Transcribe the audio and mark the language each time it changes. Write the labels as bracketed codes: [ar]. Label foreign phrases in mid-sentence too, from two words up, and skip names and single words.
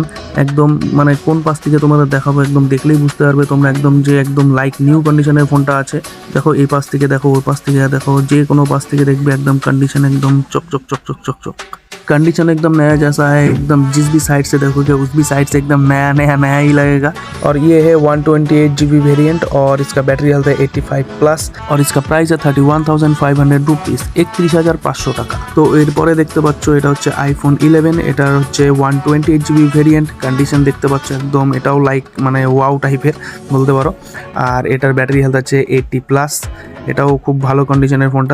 [bn] একদম মানে কোন পাশ থেকে তোমাদের দেখাবো, একদম দেখলেই বুঝতে পারবে তোমরা একদম যে একদম [en] like new condition [bn] ফোনটা আছে। দেখো এই পাশ থেকে দেখো, ওই পাশ থেকে দেখো, যে কোনো পাশ থেকে [hi] देखবে एकदम कंडीशन एकदम चक चक चक चक चक चक कंडीशन एकदम नया जैसा है। एकदम जिस भी साइड से देखोगे उस भी साइड से एकदम नया नया नया ही लगेगा। और ये है 128GB वेरिएंट और इसका [en] battery health [hi] है 85+ और इसका प्राइस है 31,500 रुपीस, 31,500 টাকা। [bn] তো এরপরে দেখতে পাচ্ছ এটা হচ্ছে আইফোন 11, এটা হচ্ছে 128GB ভেরিয়েন্ট। কন্ডিশন দেখতে পাচ্ছ একদম, এটাও লাইক মানে [en] wow type [bn] বলতে পারো। আর এটার [en] battery health [bn] আছে 80+, এটাও খুব ভালো কন্ডিশনের ফোনটা।